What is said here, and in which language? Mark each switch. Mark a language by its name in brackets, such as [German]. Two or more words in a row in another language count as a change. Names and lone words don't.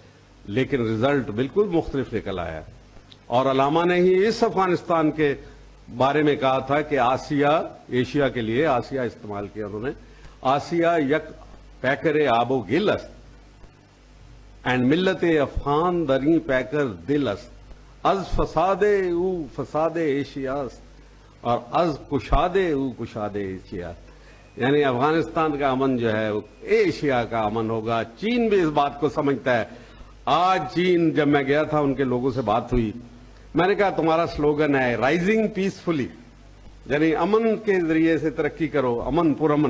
[Urdu] لیکن رزلٹ بالکل مختلف نکل آیا. اور علامہ نے ہی اس افغانستان کے بارے میں کہا تھا کہ آسیا، ایشیا کے لیے آسیا استعمال کیا انہوں نے, [Persian] آسیا یک پیکر آب و گل است و ملت افغان در این پیکر دل است از فساد او فساد آسیاست اور از کشادے او کشادے ایشیا، [Urdu] یعنی افغانستان کا امن جو ہے وہ ایشیا کا امن ہوگا۔ چین بھی اس بات کو سمجھتا ہے۔ آج چین، جب میں گیا تھا ان کے لوگوں سے بات ہوئی، میں نے کہا تمہارا سلوگن ہے [English] rising peacefully, [Urdu] یعنی امن کے ذریعے سے ترقی کرو، امن پر امن۔